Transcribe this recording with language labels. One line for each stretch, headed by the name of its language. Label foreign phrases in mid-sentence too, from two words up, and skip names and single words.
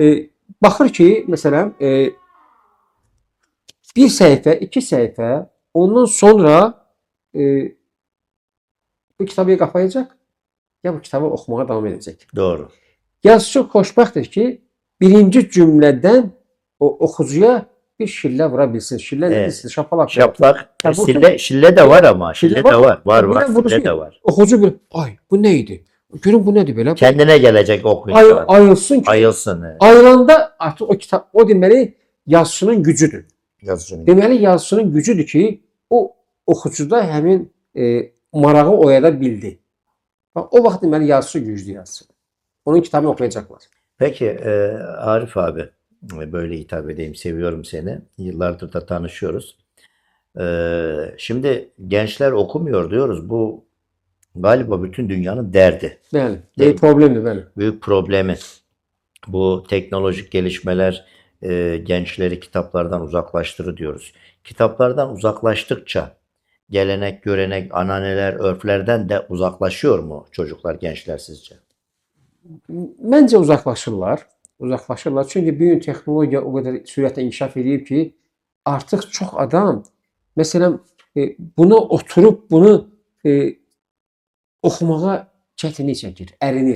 Azerbaijani: Baxır ki, məsələn, bir səhifə, 2 səhifə, ondan sonra bu kitabı qapayacaq ya bu kitabı oxumağa davam edəcək.
Turkish: Doğru.
Azerbaijani: Yazıcı xoşbəxtdir ki, birinci cümlədən o oxucuya bir şillə vura bilsin. Şillə
Turkish: Evet. nedir? Şapalaq. Şaplak. Ya bu- Şille de var ama. Şille Şille var. de var. Var Bir de var. bunu Şille şey- de var.
Azerbaijani: Oxucu bir, ay bu nə idi? Görün bu nədir belə?
Turkish: Kendine gelecek okuyucu.
Azerbaijani: Ayılsın ki,
Turkish: Ayılsın. Evet.
Azerbaijani: ayılanda artıq o kitab, o deməli yazıçının gücüdür. Yazıcının. Deməli yazıçının gücüdür ki, o oxucuda həmin marağı oyada bildi. Bax, o vaxt deməli yazıçı güclü yazıçı. Onun kitabını oxuyacaqlar.
Turkish: Peki Arif abi, böyle hitap edeyim, seviyorum seni. Yıllardır da tanışıyoruz. Şimdi gençler okumuyor diyoruz. Bu galiba bütün dünyanın derdi.
Azerbaijani: Bəli,
Turkish: Değil
Azerbaijani: bir problemdir, bəli.
Turkish: Büyük problemi. Bu teknolojik gelişmeler gençleri kitaplardan uzaklaştırır diyoruz. Kitaplardan uzaklaştıkça gelenek, görenek, ananeler, örflerden de uzaklaşıyor mu çocuklar, gençler sizce?
Azerbaijani: Məncə uzaqlaşırlar. Uzaqlaşırlar. Çünki bu gün texnologiya o qədər sürətlə inkişaf edib ki, artıq çox adam məsələn buna oturub bunu oxumağa çətinlik çəkir, ərinir.